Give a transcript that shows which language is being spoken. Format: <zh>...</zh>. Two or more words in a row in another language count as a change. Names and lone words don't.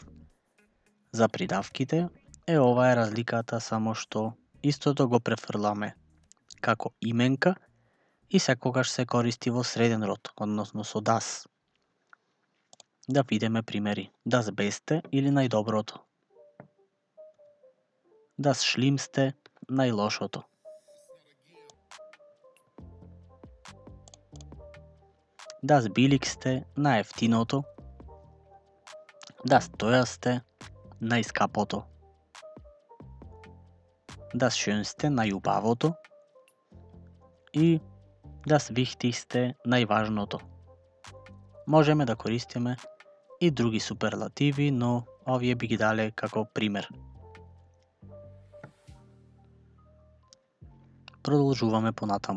<mk>За придавките ова е разликата само што истото го префрламе како именка и секогаш се користи во среден род, односно со das. Да видиме примери.</mk> <de>Das Beste</de> <mk>или најдоброто.</mk> <de>Das Schlimmste</de> <mk>најлошото.</mk> <de>Das Billigste</de> <mk>најефтиното.</mk> <de>Das Teuerste</de> <mk>најскапото.</mk> <de>Das Schönste</de> <mk>најубавото и</mk> <de>das Wichtigste</de> <mk>најважното. Можеме да користиме и други суперлативи, но овие би ги дале како пример. Продолжуваме понатаму.</mk>